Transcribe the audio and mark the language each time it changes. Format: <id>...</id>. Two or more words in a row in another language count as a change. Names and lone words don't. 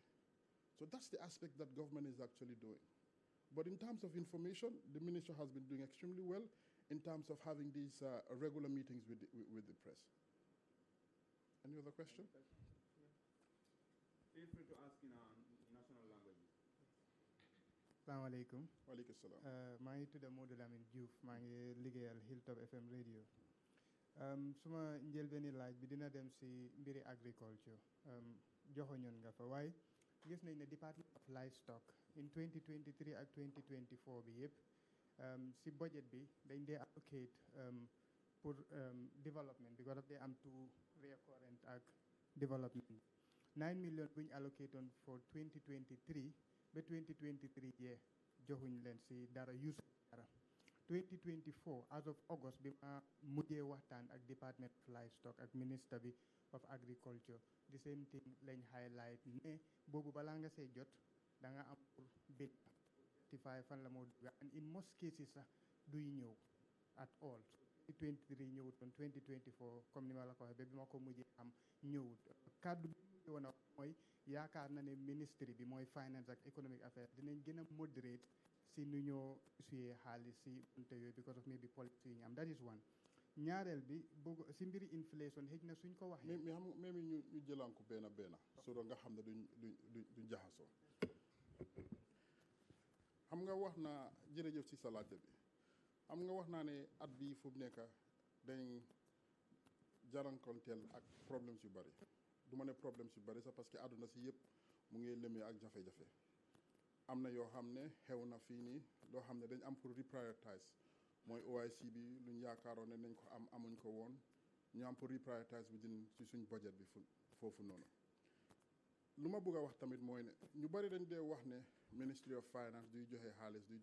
<en>So that's the aspect that government is actually doing. But in terms of information, the minister has been doing extremely well in terms of having these regular meetings with the press. Any other question? Feel free to ask in national languages.</en> <ar>السلام عليكم. وعليكم السلام.</ar> <wo>maa ngi tudd Modou Lamine Diouf maa ngi liggéeyal Hilltop FM radio. Suma njëlbeeni laaj bi dina dem si mbiri agriculture. Joxoñoon nga fa waaye gis nañ ne</wo> <en>Department of Livestock in 2023</en> <wo>ak 2024 bi yëpp si budget bi dañ dee allocate pour</wo> <en>development because</en> <wo>daf dee am</wo> <en>two recurrent</en> <wo>ak development. 9 million bu ñu</wo> <en>allocate on for 2023</en> <wo>ba 2023 jee joxuñ leen si dara use dara 2024</wo> <en>as of August</en> <wo>bi ma mujjee waxtaan ak</wo> <en>Department of Livestock</en> <wo>ak Minister bi</wo> <en>of Agriculture the same thing</en> <wo>lañ highlight ne boobu balaa nga see jot da nga am pour</wo> <en>bid certify</en> <wo>fan la moo dugga and in most cases sax duy ñëw</wo> <en>at all</en> <wo>2023 ñëwut kon 2024 comme ni ma la ko waxee ba bi ma ko mujjee am ñëwut kàddu bi mujjee woon a mooy yaakaar na ne ministry bi mooy finance ak</wo> <en>economic affairs</en> <wo>dinañ gën a moderate si nu ñoo suyee xaalis si bunte yooyu</wo> <en>because of maybe policy</en> <wo>yi ñu am</wo> <en>that is one</en> <wo>ñaareel bi bëgg si mbiri inflation xëj na suñ ko waxee mais xam nga même ñu jëlaan ko benn so nga xam ne duñ jaxasoo xam nga wax naa jërëjëf ci sa laajte bi xam nga wax naa ne at bii fu mu nekk dañ jarankonteel ak problèmes yu bari du ma ne problèmes yu bari sax</wo> <fr>parce que</fr> <wo>àdduna si yëpp mu ngi lëmee ak jafe-jafe am na yoo xam ne xew na fii nii loo xam ne dañ am pour reprioritize mooy OIC bi luñ yaakaaroon ne nañ ko am amuñ ko woon ñu am pour</wo> <en>reprioritize within</en> <wo>ci suñ budget bi foofu noonu lu ma bëgg a wax tamit mooy ne ñu bari dañ dee wax ne</wo> <en>Ministry of Finance</en> <wo>duy joxe xaalis</wo>